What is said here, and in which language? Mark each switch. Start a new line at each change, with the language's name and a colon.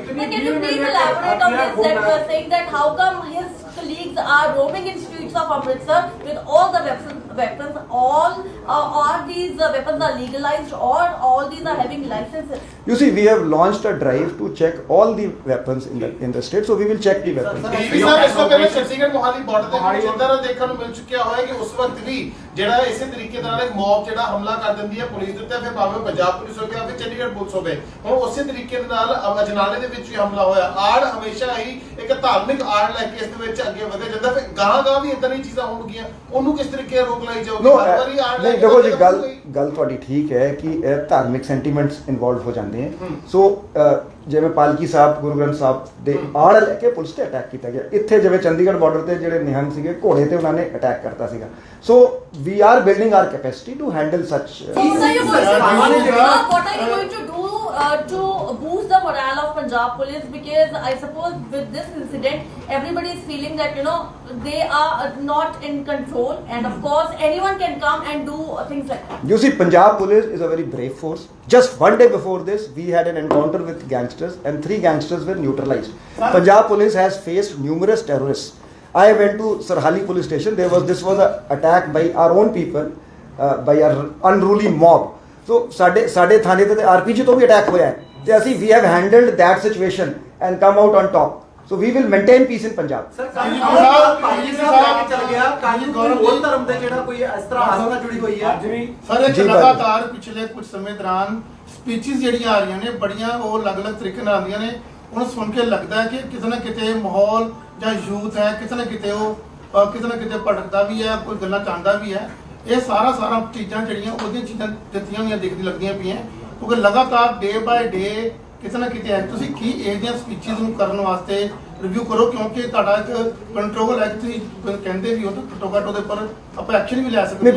English: Can you please elaborate on this that you are saying that how come his colleagues are roaming in streets of Amritsar with all the weapons, all these weapons are legalized or all these are having licenses? You see, we have launched a drive to check all the weapons in the state, so we will check the weapons.
Punjabi: ਇਸ ਤੋਂ ਪਹਿਲਾਂ Chandigarh Mohali border ਦੇ ਵਿੱਚ ਇਦਾਂ ਦਾ ਦੇਖਣ ਨੂੰ ਮਿਲ ਚੁੱਕਿਆ ਹੋਇਆ ਕਿ ਉਸ ਵਕਤ ਵੀ ਜਿਹੜਾ ਇਸੇ ਤਰੀਕੇ ਨਾਲ ਇੱਕ ਮੌਬ ਜਿਹੜਾ ਹਮਲਾ ਕਰ ਦਿੰਦੀ ਹੈ ਪੁਲਿਸ ਦੇ ਉੱਤੇ ਫਿਰ ਭਾਵੇਂ ਪੰਜਾਬ ਪੁਲਿਸ ਹੋਵੇ ਜਾਂ ਫਿਰ ਚੰਡੀਗੜ੍ਹ ਪੁਲਿਸ ਹੋਵੇ ਹੁਣ ਉਸੇ ਤਰੀਕੇ ਦੇ ਨਾਲ ਅਜਨਾਲੇ ਦੇ ਵਿੱਚ ਵੀ ਹਮਲਾ ਹੋਇਆ ਆੜ ਹਮੇਸ਼ਾ ਹੀ ਇੱਕ ਧਾਰਮਿਕ ਆੜ ਲੈ ਕੇ ਇਸ ਦੇ ਵਿੱਚ ਅੱਗੇ ਵਧਿਆ ਜਾਂਦਾ ਫਿਰ ਗਾਂ ਵੀ ਇਦਾਂ ਦੀ ਚੀਜ਼ਾਂ ਹੋਣਗੀਆਂ ਉਹਨੂੰ ਕਿਸ ਤਰੀਕੇ ਰੋਕ ਲਾਈ ਜਾਊਗੀ ਨਹੀਂ ਦੇਖੋ ਜੀ ਗੱਲ ਤੁਹਾਡੀ ਠੀਕ ਹੈ ਕਿ ਇਹ ਧਾਰਮਿਕ ਸੈਂਟੀਮੈਂਟਸ ਇਨਵੋਲਵ ਹੋ ਜਾਂਦੇ ਹਨ ਸੋ ਜਿਵੇਂ ਪਾਲਕੀ ਸਾਹਿਬ ਗੁਰੂ ਗ੍ਰੰਥ ਸਾਹਿਬ ਦੇ ਆੜ ਲੈ ਕੇ ਪੁਲਿਸ ਤੇ ਅਟੈਕ ਕੀਤਾ ਗਿਆ ਇੱਥੇ ਜਿਵੇਂ ਚੰਡੀਗੜ੍ਹ ਬਾਰਡਰ ਤੇ ਜਿਹੜੇ ਨਿਹੰਗ ਸੀਗੇ ਘੋੜੇ ਤੇ ਉਹਨਾਂ ਨੇ ਅਟੈਕ ਕਰਤਾ ਸੀਗਾ
English: So we are building our capacity to handle such What are you going to do to boost the morale of Punjab police because I suppose with this incident everybody is feeling that they are not in control and of course anyone can come and do things like that. You see, Punjab police is a very brave force. Just one day before this, we had an encounter with gangsters and 3 gangsters were neutralized. Punjab police has faced numerous terrorists. I went to Sarhali police station. This was an attack by our own people, by an unruly mob.
Punjabi: So, ਸਾਡੇ ਥਾਣੇ ਤੇ RPG ਤੋਂ ਵੀ attack ਹੋਇਆ ਹੈ ਤੇ ਅਸੀਂ
English: we have handled that situation and come out on top. So we will maintain peace in Punjab.
Punjabi: Sir ਕਾਜੀ ਸਾਹਿਬ ਚੱਲ ਗਿਆ ਕਾਜੀ ਹੋਰ ਧਰਮ ਦੇ ਜਿਹੜਾ ਕੋਈ ਇਸ ਤਰ੍ਹਾਂ ਆਸਥਾ ਜੁੜੀ ਹੋਈ ਹੈ ਸਰ ਇਹ ਲਗਾਤਾਰ ਪਿਛਲੇ ਕੁਝ ਸਮੇਂ ਦੌਰਾਨ ਸਪੀਚਸ ਜਿਹੜੀਆਂ ਆ ਰਹੀਆਂ ਨੇ ਬੜੀਆਂ ਉਹ ਅਲੱਗ-ਅਲੱਗ ਤਰੀਕੇ ਨਾਲ ਆਉਂਦੀਆਂ ਨੇ ਹੁਣ ਸੁਣ ਕੇ ਲੱਗਦਾ ਹੈ ਕਿ ਕਿਤੇ ਨਾ ਕਿਤੇ ਮਾਹੌਲ ਜਾਂ ਯੂਥ ਹੈ ਕਿਤੇ ਨਾ ਕਿਤੇ ਭਟਕਦਾ ਵੀ ਹੈ ਕੋਈ ਗੱਲਾਂ ਚਾਹੁੰਦਾ ਵੀ ਹੈ ਇਹ ਸਾਰਾ ਚੀਜ਼ਾਂ ਜਿਹੜੀਆਂ ਉਹਦੀਆਂ ਚੀਜ਼ਾਂ ਦਿੱਤੀਆਂ ਹੋਈਆਂ ਦਿਖਦੀ ਲੱਗਦੀਆਂ ਪਈਆਂ ਕਿਉਂਕਿ ਲਗਾਤਾਰ
English: day by day
Punjabi: ਕਿਤੇ ਨਾ ਕਿਤੇ ਹੈ ਤੁਸੀਂ ਕੀ ਇਹਦੀਆਂ ਸਪੀਚਸ ਨੂੰ ਕਰਨ ਵਾਸਤੇ ਰਿਵਿਊ ਕਰੋ ਕਿਉਂਕਿ ਤੁਹਾਡਾ ਇੱਕ ਕੰਟਰੋਲ ਹੈ ਤੁਸੀਂ ਕਹਿੰਦੇ ਵੀ ਹੋ ਤਾਂ ਘੱਟੋ ਘੱਟ ਉਹਦੇ ਉੱਪਰ ਆਪਾਂ ਐਕਸ਼ਨ ਵੀ ਲੈ ਸਕਦੇ